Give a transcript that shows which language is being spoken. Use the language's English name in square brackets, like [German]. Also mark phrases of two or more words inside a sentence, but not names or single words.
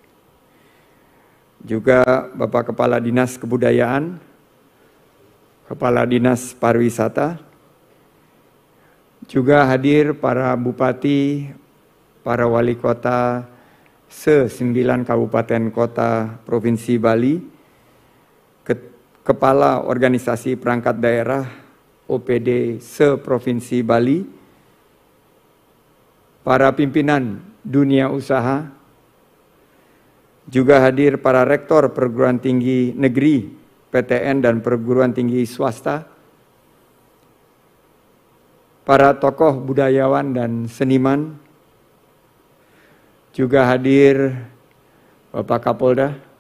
[Indonesian] Juga Bapak Kepala Dinas Kebudayaan, Kepala Dinas Pariwisata. Juga hadir para bupati, para wali kota se-9 kabupaten kota Provinsi Bali, Kepala Organisasi Perangkat Daerah OPD se-Provinsi Bali, para pimpinan dunia usaha, juga hadir para rektor perguruan tinggi negeri, PTN dan perguruan tinggi swasta, para tokoh budayawan dan seniman, juga hadir Bapak Kapolda,